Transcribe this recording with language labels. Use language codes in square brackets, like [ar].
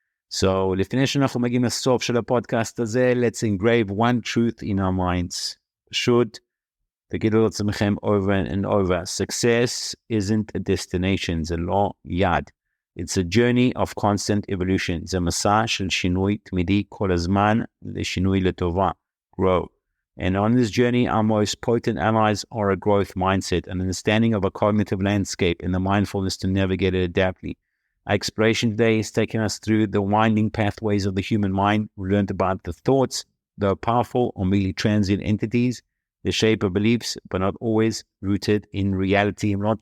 [en] So, [he] לפני שאנחנו מגיעים לסוף של הפודקאסט הזה, [en] let's engrave one truth in our minds. [he] פשוט תגידו לעצמכם [en] over and over. Success isn't a destination, [he] זה לא יעד. [en] It's a journey of constant evolution. [he] זה מסע של שינוי תמידי כל הזמן לשינוי לטובה. [en] Grow. And on this journey, our most potent allies are a growth mindset, an understanding of a cognitive landscape, and the mindfulness to navigate it adaptively. Our exploration today is taking us through the winding pathways of the human mind. We learned about the thoughts, though powerful or merely transient entities, the shape of beliefs, but not always rooted in reality.